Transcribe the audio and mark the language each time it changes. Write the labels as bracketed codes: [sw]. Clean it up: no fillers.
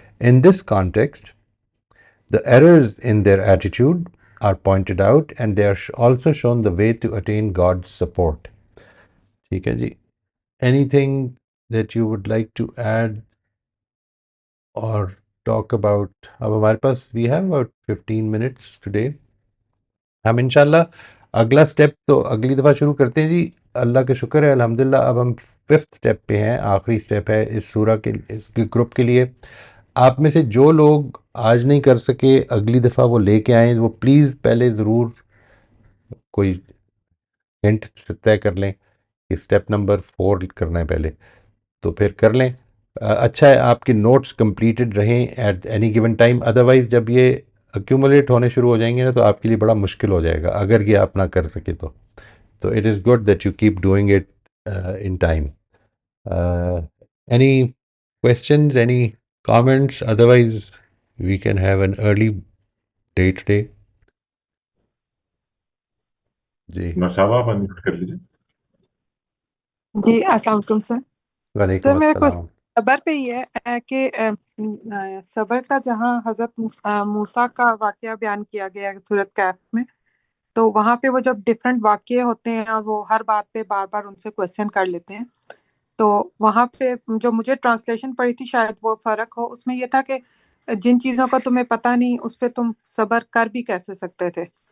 [en] In this context, the errors in their attitude are pointed out and they are also shown the way to attain God's support. [ur] ٹھیک ہے جی. [en] Anything that you would like to add or talk about? [ur] اب ہمارے پاس [en] we have about 15 minutes today. [ur] ہم انشاءاللہ اگلا step تو اگلی دفعہ شروع کرتے ہیں جی. اللہ کا شکر ہے الحمدللہ اب ہم 5th سٹیپ پہ ہیں. آخری سٹیپ ہے اس سورہ کے اس گروپ کے لیے. آپ میں سے جو لوگ آج نہیں کر سکے اگلی دفعہ وہ لے کے آئیں. وہ پلیز پہلے ضرور کوئی ہنٹ طے کر لیں کہ سٹیپ نمبر 4 کرنا ہے پہلے تو پھر کر لیں. اچھا ہے آپ کے نوٹس کمپلیٹڈ رہیں [en] At any given time. [ur] Otherwise جب یہ ایکومولیٹ ہونے شروع ہو جائیں گے نا تو آپ کے لیے بڑا مشکل ہو جائے گا اگر یہ آپ نہ کر سکے تو. [en] تو it is good that you keep doing it in time. Any questions, any comments? Otherwise we can have an early day today. [ur] جی نوشابہ آپ انمیوٹ کر لیجیے. جی السلام علیکم سر. وعلیکم سر میرا السلام. صبر پہ یہ ہے کہ صبر کا جہاں حضرت موسیٰ کا واقعہ بیان کیا گیا ہے سورۃ کہف میں, تو وہاں پہ وہ جب ڈفرینٹ واقعے ہوتے ہیں اور وہ ہر بات پہ بار بار ان سے کویسچن کر لیتے ہیں, تو وہاں پہ جو مجھے ٹرانسلیشن پڑھی تھی شاید وہ فرق ہو, اس میں یہ تھا کہ جن چیزوں کا تمہیں پتہ نہیں اس پہ تم صبر کر بھی کیسے سکتے تھے.